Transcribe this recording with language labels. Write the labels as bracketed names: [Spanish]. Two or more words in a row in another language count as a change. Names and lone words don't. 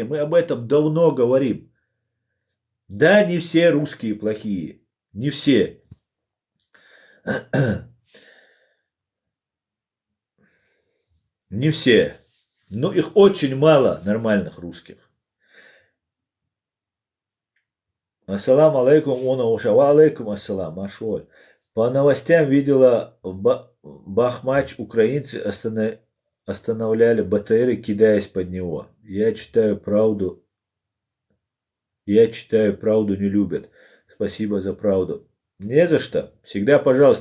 [Russian] Мы об этом давно говорим. Да, не все русские плохие, не все. Не все, но их очень мало нормальных русских. [Arabic] السلام عليكم، وعليكم السلام, машой. [Russian] По новостям видела Бахмач, украинцы останавливали БТРы, кидаясь под него. Я читаю правду не любят. Спасибо за правду. Не за что. Всегда, пожалуйста.